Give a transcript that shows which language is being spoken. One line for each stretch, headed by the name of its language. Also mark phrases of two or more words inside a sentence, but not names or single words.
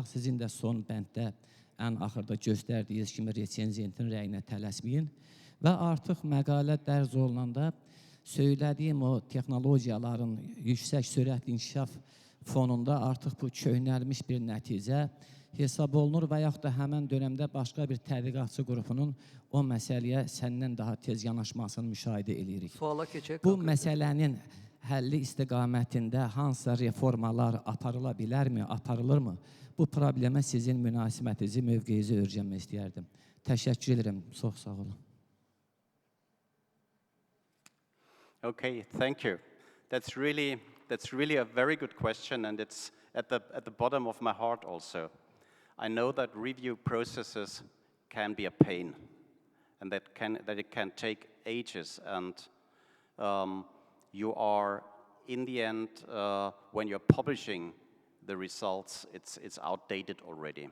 Azerbaijani: Sizin də son bənddə ən axırda göstərdiyiniz kimi resenziyentin rəyinə tələsməyin və artıq məqalə dərc olunanda söylədiyim o texnologiyaların yüksək sürətli inkişaf fonunda artıq bu köhnəlmiş bir nəticə hesab olunur və yaxud da həmən dönəmdə başqa bir tədqiqatçı qrupunun o məsələyə səndən daha tez yanaşmasını müşahidə edirik. Suala keçək. Bu məsələnin həlli istiqamətində hansısa reformalar aparıla bilərmi, aparılırmı? Bu problemə sizin münasibətinizi, mövqeyinizi öyrənmək istəyərdim. Təşəkkür edirəm, çox sağ olun.
English: Okay, thank you. That's really a very good question, and it's at the bottom of my heart also. I know that review processes can be a pain, and that it can take ages, and you are, in the end, when you're publishing the results, it's outdated already.